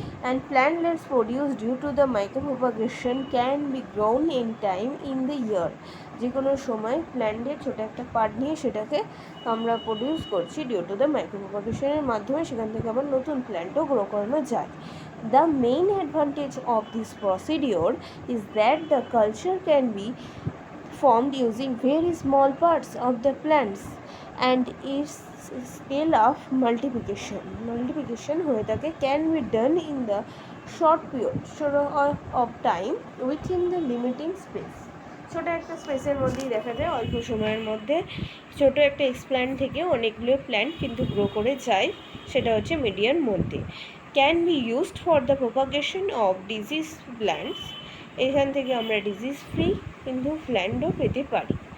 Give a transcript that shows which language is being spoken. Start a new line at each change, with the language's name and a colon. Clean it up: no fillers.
English: And plantlets produce due to the micropropagation can be grown in time in the year.
Bangla: যে কোনো সময় প্ল্যান্টের ছোটো একটা পার্ট নিয়ে সেটাকে আমরা প্রডিউস করছি
English: due to the
Bangla: মাইক্রোপ্রোপাগেশনের মাধ্যমে, সেখান থেকে আবার নতুন প্ল্যান্টও গ্রো করানো যায়।
English: The main advantage of this procedure is that the culture can be formed using very small parts of the plants and its scale of multiplication
Bangla: হয়ে থাকে
English: can be done in the short period of time within the limiting space.
Bangla: ছোটো একটা স্পেসের মধ্যেই দেখা যায় অল্প সময়ের মধ্যে ছোটো একটা এক্সপ্ল্যান্ট থেকে অনেকগুলো প্ল্যান্ট কিন্তু গ্রো করে যায়, সেটা হচ্ছে মিডিয়ার মধ্যে।
English: can be used for the propagation of disease plants,
Bangla: এখান থেকে আমরা ডিজিজ ফ্রি কিন্তু প্ল্যান্টও পেতে পারি।